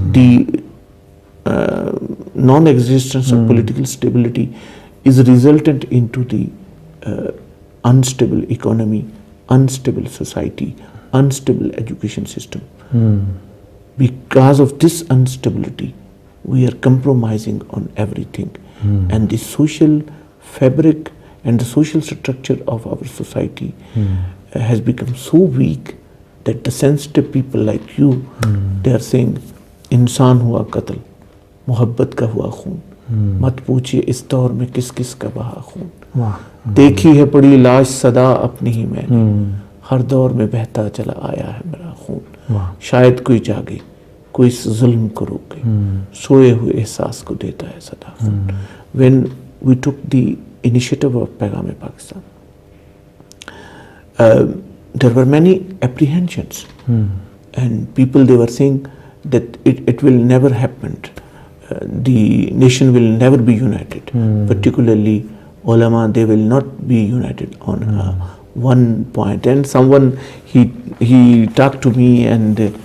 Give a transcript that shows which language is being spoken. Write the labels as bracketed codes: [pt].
[en] The non-existence of political stability is resultant into the unstable economy, unstable society, unstable education system. Because of this instability, we are compromising on everything. And the social fabric and the social structure of our society has become so weak that the sensitive people like you, they are saying, [hi] इंसान हुआ कत्ल, मोहब्बत का हुआ खून, मत पूछिए इस दौर में किस किस का बहा खून, देखी है पड़ी लाश सदा अपनी ही मैंने, हर दौर में बहता चला आया है मेरा खून, शायद कोई जागे, कोई इस जुल्म को रोके, सोए हुए एहसास को देता है सदा खून. [en] When we took the initiative of paigham-e-Pakistan, there were many apprehensions, and people, they were saying that it will never happen, the nation will never be united, particularly ulama, they will not be united on one point. And someone, he talked to me and